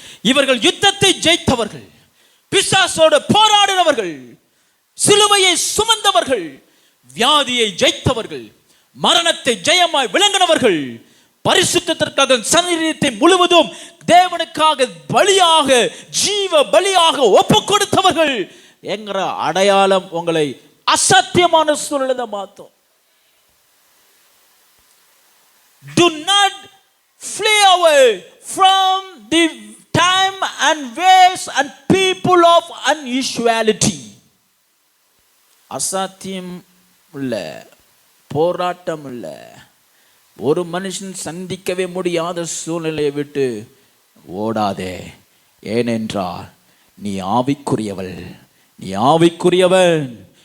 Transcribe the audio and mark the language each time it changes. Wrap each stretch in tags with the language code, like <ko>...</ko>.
<ta>இவர்கள் யுத்தத்தை ஜெயித்தவர்கள், பிசாசோடு போராடினவர்கள், சிலுவையை சுமந்தவர்கள், வியாதியை ஜெயித்தவர்கள், மரணத்தை ஜெயமாய் விளங்கினவர்கள், பரிசுத்தத்திற்காக சரீரத்தை முழுவதும் தேவனுக்காக பலியாக, ஜீவ பலியாக ஒப்பு கொடுத்தவர்கள் என்கிற அடையாளம் உங்களை அசத்தியமான சூழ்நிலை மாற்றும்.</ta> <en>Do not flee away from the time and ways and people of unusuality.</en> <ta>அசாத்தியம் உள்ள, போராட்டம் உள்ள, ஒரு மனுஷன் சந்திக்கவே முடியாத சூழ்நிலையை விட்டு ஓடாதே. ஏனென்றால் நீ ஆவிக்குரியவள், நீ ஆவிக்குரியவன்.</ta>